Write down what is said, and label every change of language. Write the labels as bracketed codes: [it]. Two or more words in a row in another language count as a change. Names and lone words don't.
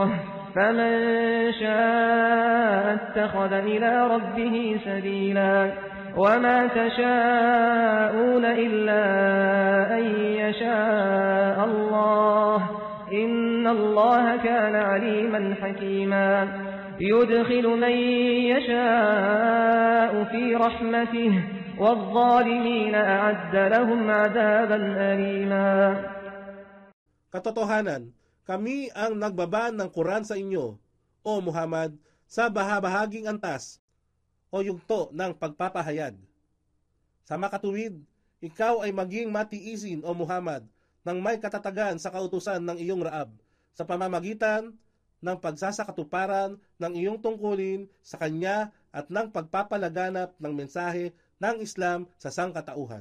[ar] فمن شاء اتخذ إلى ربه سبيلا وما تشاءون إلا أن يشاء الله إن الله كان عليما حكيما يدخل من يشاء في رحمته والظالمين أعد لهم عذابا أليما. [tl] Katotohanan, kami ang nagbaba ng Quran sa inyo, o Muhammad, sa bahaging antas o yugto ng pagpapahayag. Sa makatuwid, ikaw ay maging matiisin, o Muhammad, ng may katatagan sa kautusan ng iyong Raab, sa pamamagitan ng pagsasakatuparan ng iyong tungkulin sa Kanya at ng pagpapalaganap ng mensahe ng Islam sa sangkatauhan.